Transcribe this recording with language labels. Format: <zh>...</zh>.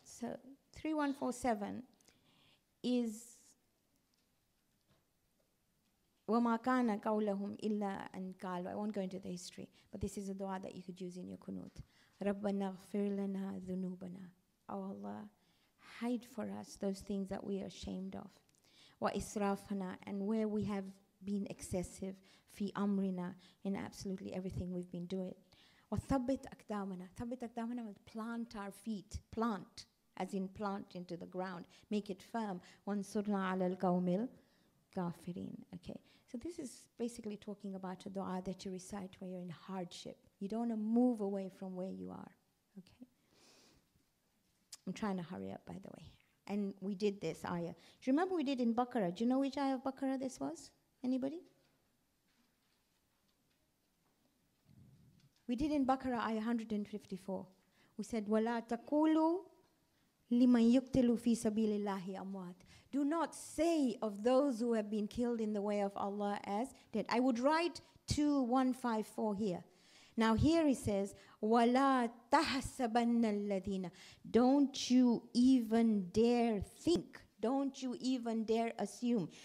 <en>So 3147 is</en> <ar>وَمَا كَانَ قَوْلَهُمْ إِلَّا أَنْ قَالُوا.</ar> <en>I won't go into the history, but this is a dua that you could use in your kunut.</en> <ar>رَبَّنَا اغْفِرْ لَنَا ذُنُوبَنَا.</ar> <en>Oh Allah, hide for us those things that we are ashamed of.</en> <ar>وَإِسْرَافَنَا,</ar> <en>and where we have been excessive.</en> <ar>فِي أَمْرِنَا,</ar> <en>in absolutely everything we've been doing.</en> <ar>وَثَبِّتْ أَقْدَامَنَا. ثَبِّتْ أَقْدَامَنَا</ar> <en>means plant our feet. Plant, as in plant into the ground. Make it firm.</en> <ar>وَانْصُرْنَا عَلَى الْقَوْمِ الْكَافِرِينَ.</ar> <en>Okay, so this is basically talking about a dua that you recite when you're in hardship. You don't want to move away from where you are. Okay. I'm trying to hurry up, by the way. And we did this ayah. Do you remember we did in Baqarah? Do you know which ayah of Baqarah this was? Anybody? We did in Baqarah ayah 154. We said,</en> <ar>وَلَا تَقُولُوا لِمَنْ يُقْتِلُوا فِي سَبِيلِ اللَّهِ أَمْوَاتٍ.</ar> <en>Do not say of those who have been killed in the way of Allah as dead. I would write 2154 here. Now here he says,</en> <ar>وَلَا تَحْسَبَنَّ الَّذِينَ.</ar> <en>Don't you even dare think. Don't you even dare assume.</en>